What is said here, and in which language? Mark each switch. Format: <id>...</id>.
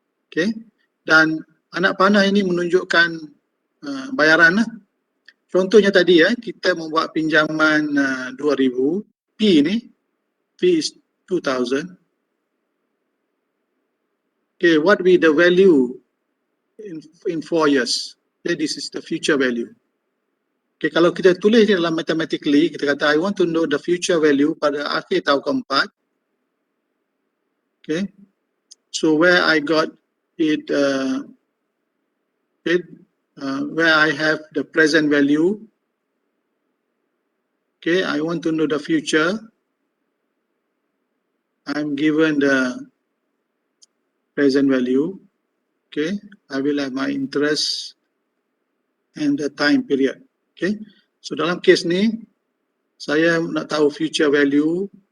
<ms>Okay, dan anak panah ini menunjukkan bayaran. Contohnya tadi kita membuat pinjaman 2,000.</ms> <en>P is 2,000. Okay, what will be the value in 4 years? Okay, this is the future value. Okay,</en> <ms>kalau kita tulis dalam</ms> <en>mathematically, kita kata I want to know the future value</en> <ms>pada akhir tahun keempat.</ms> <en>Okay, so where I got it, where I have the present value. Okay, I want to know the future. I'm given the present value. Okay, I will have my interest and the time period.</en> <ms>Okay, so dalam case ni saya nak tahu future value.</ms>